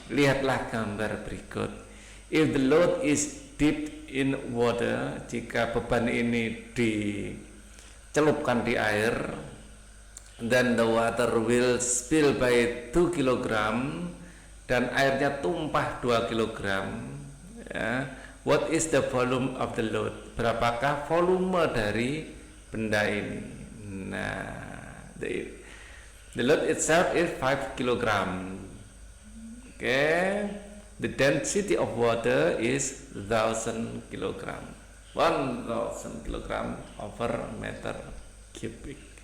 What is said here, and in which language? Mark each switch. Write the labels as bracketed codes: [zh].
[id] Lihatlah gambar berikut. [en] If the load is dipped in water, [id] jika beban ini dicelupkan di air, [en] then the water will spill by 2 kg, [id] dan airnya tumpah 2 kg. Ya. [en] What is the volume of the load? [id] Berapakah volume dari benda ini? [en] Nah, the load itself is 5 kg. Okay. The density of water is 1000 kg. 1000 kg over meter cubic.